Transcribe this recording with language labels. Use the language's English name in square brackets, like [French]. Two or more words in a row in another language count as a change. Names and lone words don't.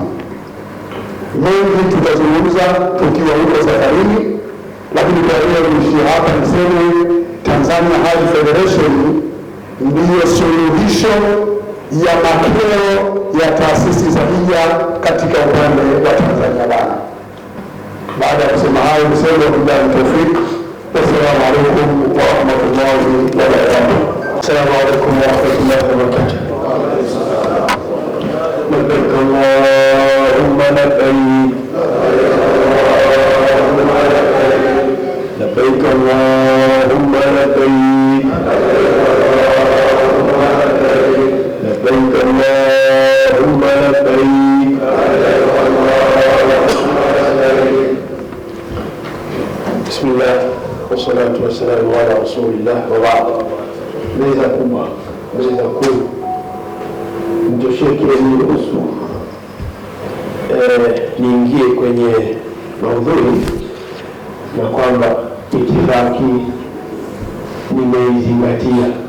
[Swahili] Mengi tutazungumza tukiwa huko safarini, lakini kwa leo niishie hapa niseme Tanzania Hajj Federation ndiyo suluhisho ya makeo ya taasisi za hija katika upande wa Tanzania bara. Baada ya kusema hayo, niseme [Arabic] وبالله التوفيق. والسلام عليكم ورحمة الله وبركاته. السلام عليكم ورحمة الله وبركاته لبيك اللهم لبيك لبيك اللهم لبيك لبيك اللهم لبيك. بسم الله والصلاة والسلام على رسول الله وبعد. [Swahili] Meza kubwa, meza kuu, mtosheke niruhusu niingie kwenye maudhui na kwamba itifaki nimeizingatia.